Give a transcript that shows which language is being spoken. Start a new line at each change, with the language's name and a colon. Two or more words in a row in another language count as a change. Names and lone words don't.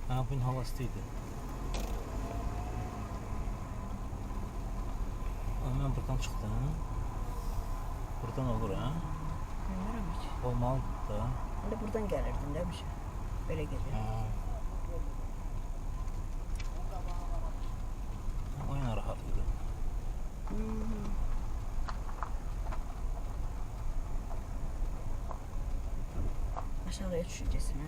Turkish: Ha, bugün hava istiydi. Hemen buradan çıktım. Buradan olur ha.
Azerbaijani: Bilmirəm heç. Olmalı da. Elə buradan gəlirdin də bir şey. Belə gedir. Ha. O yana rahat idi. Aşağıya düşəcəksən, hə?